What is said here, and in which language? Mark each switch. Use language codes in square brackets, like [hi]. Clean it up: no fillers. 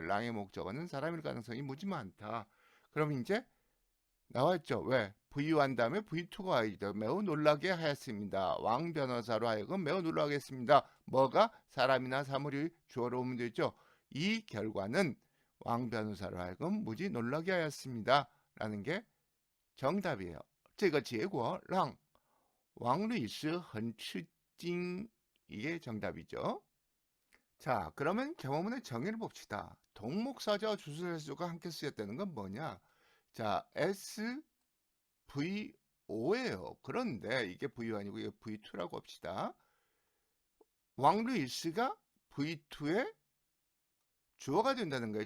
[ko] 랑의 목적어는 사람일 가능성이 무지 많다. 그럼 이제 나왔죠. 왜? 부유한 다음에 V2가 와야죠. 매우 놀라게 하였습니다. 왕 변호사로 하여금 매우 놀라게 했습니다. 뭐가? 사람이나 사물이 주어로 오면 되죠. 이 결과는 왕 변호사로 하여금 무지 놀라게 하였습니다. 라는 게 정답이에요. [zh] 这个结果让王律师很吃惊 [ko] 이게 정답이죠. 자, 그러면 경어문의 정의를 봅시다. 동목사조와 주술사조가 함께 쓰였다는 건 뭐냐? 자, SVO예요. 그런데 이게 VO 아니고 이게 V2라고 합시다. 왕루일스가 V2의 주어가 된다는 거예요.